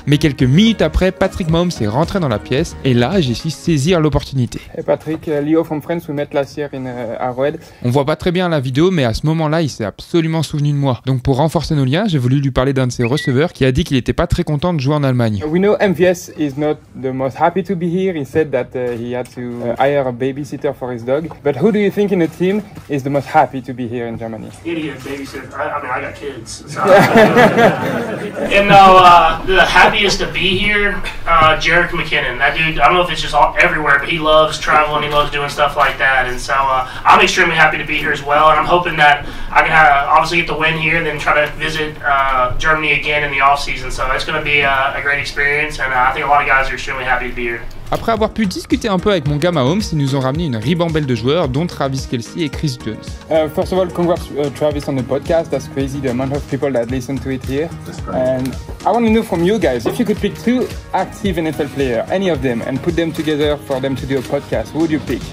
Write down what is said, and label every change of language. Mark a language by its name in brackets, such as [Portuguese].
[French] Mais quelques minutes après, Patrick Mahomes est rentré dans la pièce, et là, j'ai su saisir l'opportunité. [English] Hey Patrick, Leo from Friends, we met last year in Arrowhead. [French] On voit pas très bien la vidéo, mais à ce moment-là, il s'est absolument souvenu de moi. Donc pour renforcer nos liens, j'ai voulu lui parler d'un de ses receveurs qui a dit qu'il était pas très content de jouer en Allemagne. [English] We know MVS is not the most happy to be here. He said that he had to hire a babysitter for his dog. But who do you think in the team is the most happy to be here in Germany? Idiot babysitter. I mean, I got kids. So. And the happiest to be here, Jerick McKinnon. That dude, I don't know if it's just everywhere, but he loves traveling. He loves doing stuff like that. And so I'm extremely happy to be here as well. And I'm hoping that I can obviously get the win here, then try to visit Germany again in the off season. So it's going to be a great experience. And I think a lot of guys are extremely happy to be here. [French] Après avoir pu discuter un peu avec mon gars Mahomes, ils nous ont ramené une ribambelle de joueurs, dont Travis Kelce et Chris Jones. [English] First of all, congrats Travis on the podcast. That's crazy, the amount of people that listen to it here. And I want to know from you guys, if you could pick 2 active NFL players, any of them, and put them together for them to do a podcast, who would you pick?